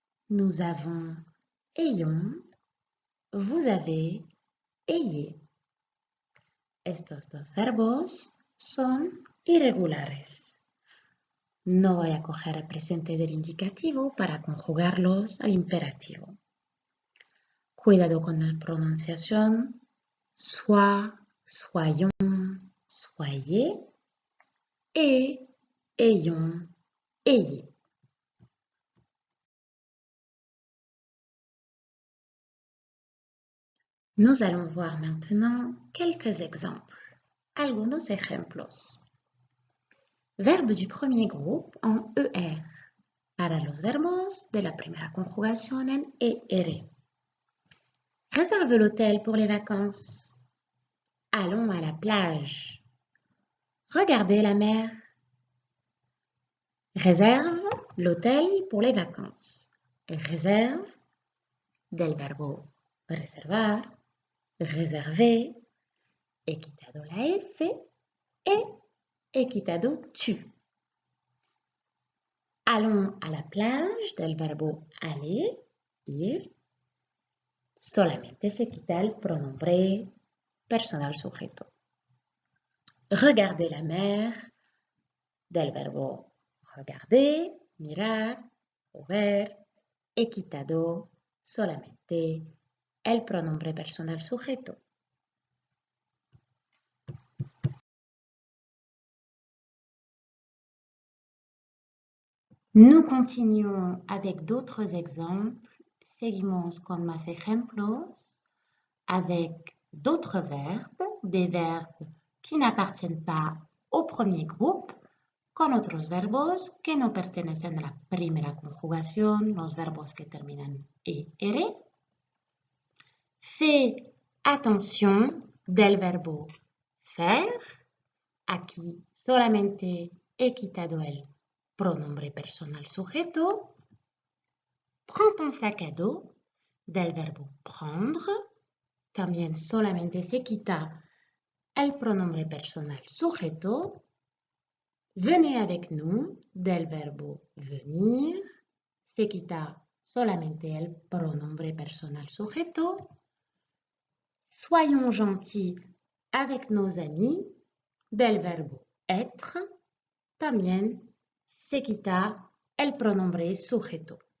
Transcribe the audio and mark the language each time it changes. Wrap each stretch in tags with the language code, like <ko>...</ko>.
<fr>Nous avons, ayons. Vous avez, ayez.</fr> <es>Estos dos verbos son irregulares. No voy a coger el presente del indicativo para conjugarlos al imperativo. Cuidado con la pronunciación.</es> <fr>Sois, soyons, soyez et ayons, ayez. Nous allons voir maintenant quelques exemples.</fr> <es>Algunos ejemplos.</es> <fr>Verbe du premier groupe en ER.</fr> <es>Para los verbos de la primera conjugación en ER.</es> <fr>Réserve l'hôtel pour les vacances. Allons à la plage. Regardez la mer. Réserve l'hôtel pour les vacances.</fr> <es>Réserve del verbo reservar, reserver, he quitado la S et he quitado tu.</es> <fr>Allons à la plage</fr> <es>del verbo</es> <fr>aller, ir.</fr> <es>Solamente se quita el pronombre personal sujeto.</es> <fr>Regarder la mer</fr> <es>del verbo regarder, mirar o ver. He quitado solamente el pronombre personal sujeto.</es> <fr>Nous continuons avec d'autres exemples.</fr> <es>Seguimos con más ejemplos</es> <fr>avec d'autres verbes, des verbes qui n'appartiennent pas au premier groupe,</fr> <es>con otros verbos que no pertenecen a la primera conjugación, los verbos que terminan ER.</es> <fr>Fais attention</fr> <es>del verbo</es> <fr>faire.</fr> <es>Aquí solamente he quitado el pronombre personal sujeto.</es> <fr>Prends ton sac à dos</fr> <es>del verbo</es> <fr>prendre.</fr> <es>También solamente se quita el pronombre personal sujeto.</es> <fr>Venez avec nous</fr> <es>del verbo</es> <fr>venir.</fr> <es>Se quita solamente el pronombre personal sujeto.</es> <fr>Soyons gentils avec nos amis</fr> <es>del verbo</es> <fr>être.</fr> <es>También se quita el pronombre sujeto.</es>